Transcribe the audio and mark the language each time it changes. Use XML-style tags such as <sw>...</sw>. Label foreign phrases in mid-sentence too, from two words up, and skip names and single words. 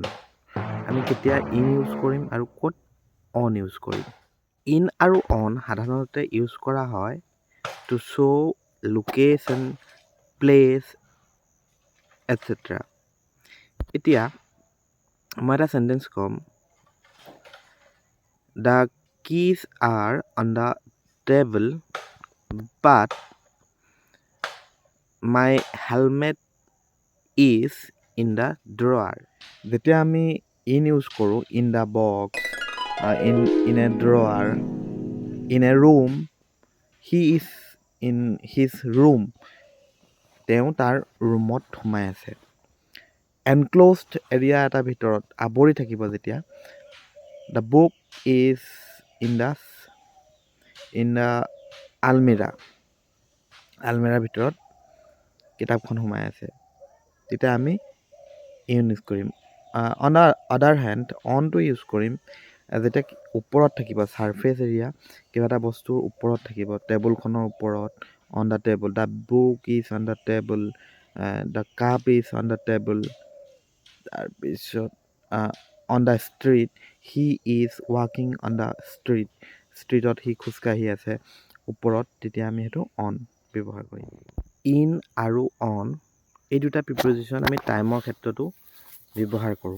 <as>আমি কেতিয়া</as> <en>in use</en> <as>কৰিম আৰু ক'ত</as> <en>on use</en> <as>কৰিম। ইন আৰু অন সাধাৰণতে ইউজ কৰা হয়</as> <en>to show location, place, etcetera.</en> <as>এতিয়া মই এটা চেণ্টেঞ্চ ক'ম,</as> <en>The keys are on the table, but my helmet is in the drawer.</en> <as>যেতিয়া আমি</as> <en>in use কৰোঁ, in the box, in a drawer, in a room, he is in his room,</en> <as>তেওঁ তাৰ ৰুমত সোমাই আছে।</as> <en>enclosed area</en> <as>এটাৰ ভিতৰত আৱৰি থাকিব যেতিয়া,</as> <en>the book is in the</en> <as>আলমিৰাৰ ভিতৰত কিতাপখন সোমাই আছে, তেতিয়া আমি</as> <en>in use</en> <as>কৰিম।</as> <en>on the other hand</en> <as>অনটো ইউজ কৰিম যেতিয়া ওপৰত থাকিব,</as> <en>surface area,</en> <as>কিবা এটা বস্তুৰ ওপৰত থাকিব, টেবুলখনৰ ওপৰত,</as> <en>on the table, the book is on the table, the cup is on the table.</en> <as>তাৰপিছত</as> <en>on the street, he is walking on the street,</en> <as>ষ্ট্ৰীটত সি খোজকাঢ়ি আছে ওপৰত, তেতিয়া আমি সেইটো অন ব্যৱহাৰ কৰিম। ইন আৰু অন এই দুটা প্ৰিপজিশ্যন আমি টাইমৰ ক্ষেত্ৰতো ব্যৱহাৰ কৰোঁ।</as>